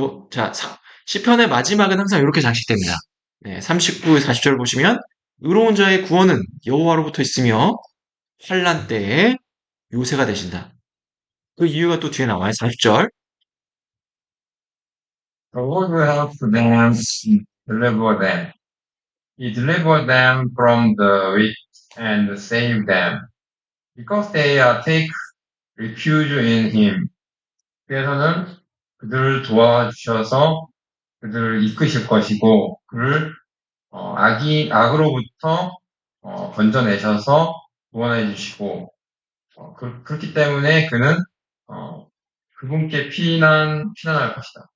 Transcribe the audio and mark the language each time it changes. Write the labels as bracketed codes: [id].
[ko] 자, 시편의 마지막은 항상 이렇게 장식됩니다. 네, 39, 40절 보시면 의로운 자의 구원은 여호와로부터 있으며 환난 때에 요새가 되신다. 그 이유가 또 뒤에 나와요. 40절. [en] The Lord will help them, deliver them. He delivered them from the weak and saved them, because they take refuge in Him. [ko] 그래서는 그들을 도와주셔서 그들을 이끄실 것이고, 그를 악으로부터 건져내셔서 구원해 주시고, 그렇기 때문에 그는 그분께 피난할 것이다.